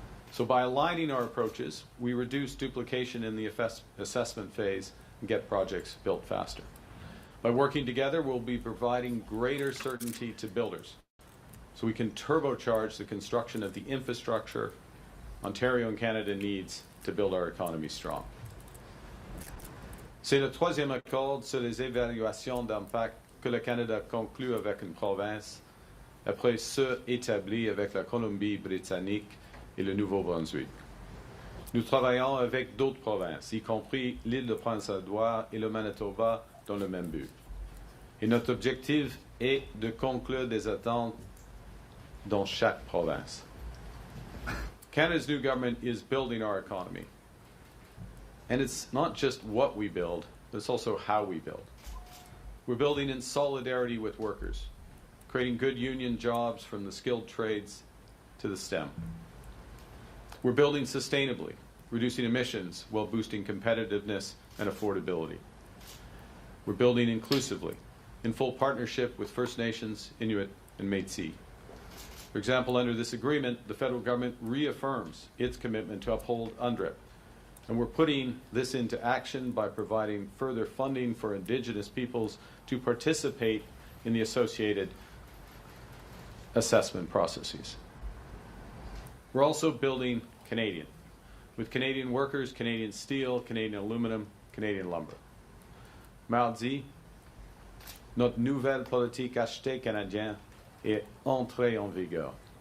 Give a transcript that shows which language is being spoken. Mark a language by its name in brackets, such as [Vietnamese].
[English] So by aligning our approaches, we reduce duplication in the assessment phase and get projects built faster. By working together, we'll be providing greater certainty to builders so we can turbocharge the construction of the infrastructure Ontario and Canada needs to build our economy strong. [French] C'est le troisième accord sur les évaluations d'impact que le Canada conclut avec une province après ceux établis avec la Colombie-Britannique et le Nouveau-Brunswick. Nous travaillons avec d'autres provinces, y compris l'île de Prince-Édouard et le Manitoba, dans le même but. Et notre objectif est de conclure des attentes dans chaque province. [English] Canada's new government is building our economy. And it's not just what we build, but it's also how we build. We're building in solidarity with workers, creating good union jobs from the skilled trades to the STEM. We're building sustainably, reducing emissions while boosting competitiveness and affordability. We're building inclusively, in full partnership with First Nations, Inuit, and Métis. For example, under this agreement, the federal government reaffirms its commitment to uphold UNDRIP, and we're putting this into action by providing further funding for Indigenous peoples to participate in the associated assessment processes. We're also building Canadian, with Canadian workers, Canadian steel, Canadian aluminum, Canadian lumber. [French] Mardi, notre nouvelle politique achetée canadienne est entrée en vigueur.